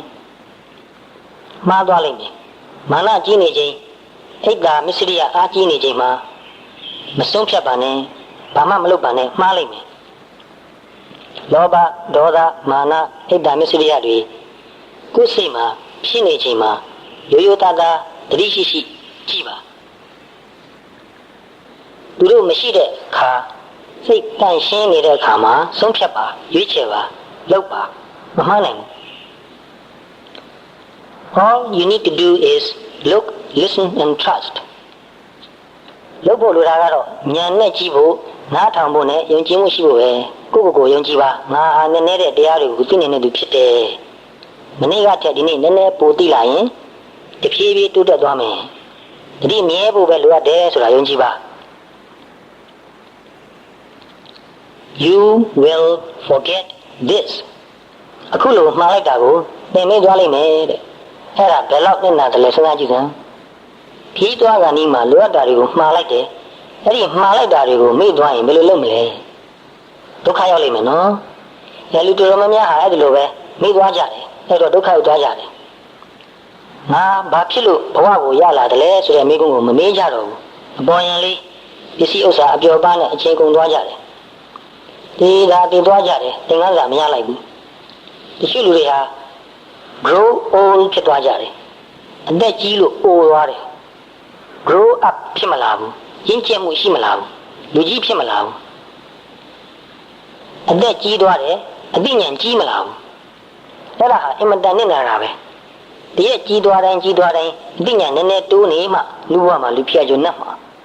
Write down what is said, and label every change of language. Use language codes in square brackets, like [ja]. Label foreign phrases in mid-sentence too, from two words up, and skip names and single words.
[my] မှားသွားလိမ့်မယ်မာနကြီးနေချိန်အိတ်တာမစ္စရိယအားကြီးနေချိန်မှာမဆုံးဖြတ်ပါနဲ့ဘာမှမလုပ်ပါနဲ့မှားလိမ့်မယ်လောဘဒေါသမာနအိတ်တာမစ္စရိယတွေကိုယ်စိတ်မှာဖြစ်နေချိန်မှာရိုးရိုးသားသားတတိရှိရှိကြည့်ပါသူတို့မရှိတဲ့အခါစိတ်တန့်ရှင်းနေတဲ့အခါမှာဆုံးဖြတ်ပါရွေးချယ်ပါလုပ်ပါမမှားနိုင်ဘူး [en] All you need to do is look, listen and trust [my] လုပ်ဖို့လိုတာကတော့ဉာဏ်နဲ့ကြည့်ဖို့နားထောင်ဖို့နဲ့ယုံကြည်မှုရှိဖို့ပဲကိုယ့်ကိုယ်ကိုယုံကြည်ပါငါဟာနည်းနည်းတဲ့တရားတွေကိုသိနေတဲ့သူဖြစ်တယ်မနေ့ကထက်ဒီနေ့နည်းနည်းပိုသိလာရင်တဖြည်းဖြည်းတိုးတက်သွားမယ်တတိမြဲဖို့ပဲလိုအပ်တယ်ဆိုတာယုံကြည်ပါ [en] You will forget this [my] အခုလိုမှားလိုက်တာကိုသင်မေ့သွားလိမ့်မယ်တဲ့အဲ့ဒါဘယ်လောက်နဲ့နာတယ်လဲစဉ်းစားကြည့်စမ်းခီးသွားကနီးမှာလိုအပ်တာတွေကိုမှားလိုက်တယ်အဲ့ဒီမှားလိုက်တာတွေကိုမေ့သွားရင်ဘယ်လိုလုပ်မလဲ ဒုက္ခရောက်လိမ့်မယ်နော်လူတော်တော်များများဟာအဲ့ဒီလိုပဲမေ့သွားကြတယ်အဲ့တော့ဒုက္ခရောက်သွားကြတယ်ငါဘာဖြစ် လို့ဘဝကိုရလာတယ်လဲဆိုတဲ့မိကုံးကိုမမေးကြတော့ဘူးအပေါ်ယံလေးပစ္စည်းဥစ္စာအပျော်ပါးနဲ့အချိန်ကုန်သွားကြတယ်ဒီသာတည်သွားကြတယ်သင်္ကန်းစာမရလိုက်ဘူးတချို့လူတွေဟာ [en] grow old [my] ဖြစ်သွားကြတယ်အသက်ကြီးလို့အိုသွားတယ် [en] grow up [my] ဖြစ်မလာဘူးရင့်ကျက်မှုရှိမလာဘူးလူကြီးဖြစ်မလာဘူး အသက်ကြီးသွားတယ်အသိဉာဏ်ကြီးမလာဘူးအဲ့ဒါဟာအင်မတန်နဲ့နာတာပဲတရက်ကြီးသွားတိုင်းကြီးသွားတိုင်းအသိဉာဏ်နည်းနည်းတိုးနေမှလူဘဝမှာလူဖြစ်ကြနှက်မှာ